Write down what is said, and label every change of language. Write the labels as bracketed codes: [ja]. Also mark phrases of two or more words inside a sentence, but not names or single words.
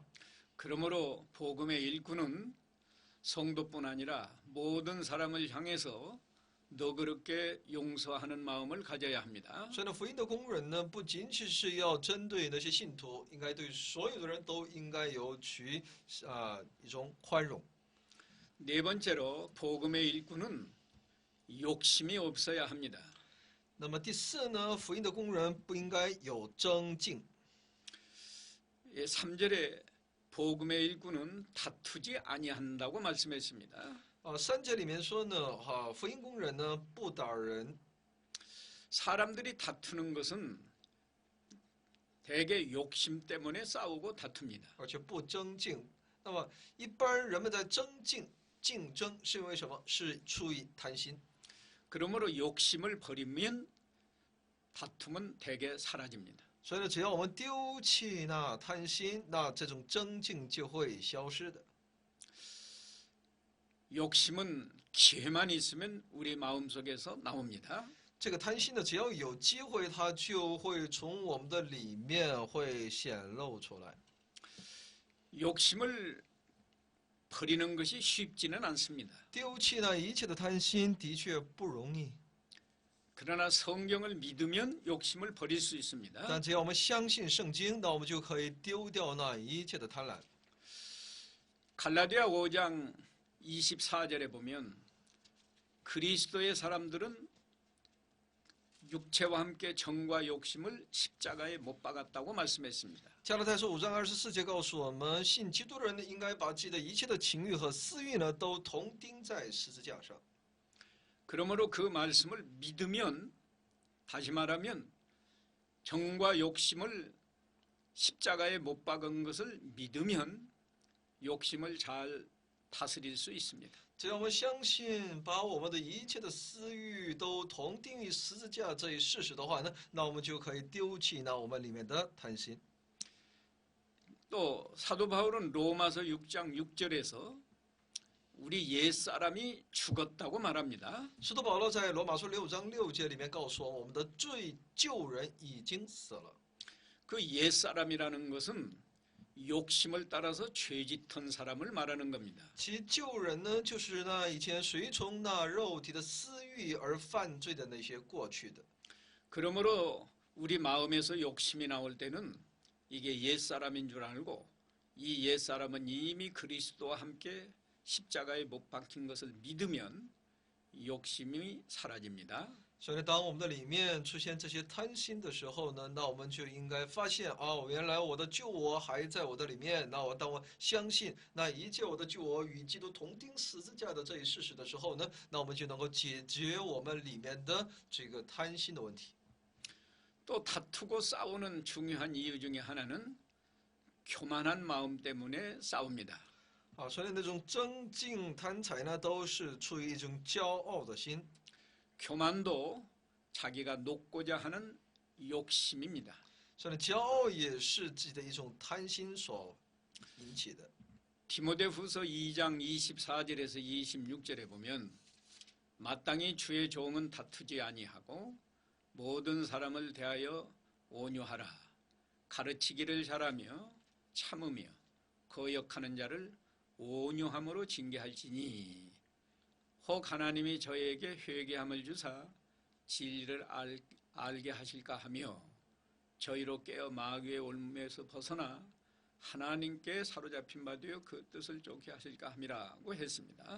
[ko] 그러므로 복음의 일꾼은 성도뿐 아니라 모든 사람을 향해서 너그럽게 용서하는 마음을 가져야 합니다. [zh] 所以呢，福音的工人呢，不仅仅是要针对那些信徒，应该对所有的人都应该有取一种宽容。 [ko] 네 번째로 복음의 일꾼은 욕심이 없어야 합니다. [zh] 那么第四呢，福音的工人不应该有争竞。 [ko] 3절에 복음의 일꾼은 다투지 아니한다고 말씀했습니다. [zh] 三节里面说呢，福音工人呢不打人， [ko] 사람들이 다투는 것은 대개 욕심 때문에 싸우고 다툽니다. [zh] 而且不争竞。那么一般人们在竞争是因为什么？是出于贪心。 [ko] 그러므로 욕심을 버리면 다툼은 대개 사라집니다. [zh] 所以呢，只要我们丢弃那贪心，那这种争竞就会消失的。 [ko] 욕심은 기회만 있으면 우리 마음속에서 나옵니다. [zh] 这个贪心呢，只要有机会，它就会从我们的里面会显露出来。 [ko] 욕심을 버리는 것이 쉽지는 않습니다. [zh] 丢弃那一切的贪心的确不容易， [ko] 그러나 성경을 믿으면 욕심을 버릴 수 있습니다. [zh] 但只要我们相信圣经，那我们就可以丢掉那一切的贪婪。 [ko] 갈라디아 5장 24절에 보면 그리스도의 사람들은 육체와 함께 정과 욕심을 십자가에 못 박았다고 말씀했습니다. [zh] 加拉太书5章24节告诉我们，信基督的人呢，应该把自己的一切的情欲和私欲呢，都同钉在十字架上。 [ko] 그러므로 그 말씀을 믿으면, 다시 말하면 정과 욕심을 십자가에 못 박은 것을 믿으면 욕심을 잘 다스릴 수 있습니다. [zh] 只要我们相信，把我们的一切的私欲都同钉于十字架这一事实的话呢，那我们就可以丢弃那我们里面的贪心。 [ko] 또 사도 바울은 로마서 6장 6절에서 우리 옛사람이 죽었다고 말합니다. [zh] 使徒保罗在罗马书6章6节里面告诉我们，我们的罪旧人已经死了。 [ko] 그 옛사람이라는 것은 욕심을 따라서 죄짓던 사람을 말하는 겁니다. [zh] 其旧人呢，就是那以前随从那肉体的私欲而犯罪的那些过去的。 [ko] 그러므로 우리 마음에서 욕심이 나올 때는 이게 옛사람인 줄 알고 이 옛사람은 이미 그리스도와 함께 십자가에 못 박힌 것을 믿으면 욕심이 사라집니다. [zh] 所以，当我们的里面出现这些贪心的时候呢，那我们就应该发现哦，原来我的旧我还在我的里面。那当我相信那一切我的旧我与基督同钉十字架的这一事实的时候呢，那我们就能够解决我们里面的这个贪心的问题。 [ko] 또 다투고 싸우는 중요한 이유 중에 하나는 교만한 마음 때문에 싸웁니다. [zh] 所以那种争竞贪财呢，都是出于一种骄傲的心。 [ko] 교만도 자기가 높고자 하는 욕심입니다. [zh] 所以骄傲也是自己的一种贪心所引起的。 [ko] 디모데후서 2장 24절에서 26절에 보면 마땅히 주의 종은 다투지 아니하고 모든 사람을 대하여 온유하라. 가르치기를 잘하며 참으며 거역하는 자를 온유함으로 징계할지니 혹 하나님이 저에게 회개함을 주사 진리를 알게 하실까 하며 저희로 깨어 마귀의 올무에서 벗어나 하나님께 사로잡힌 바 되어 그 뜻을 쫓게 하실까 함이라고 했습니다.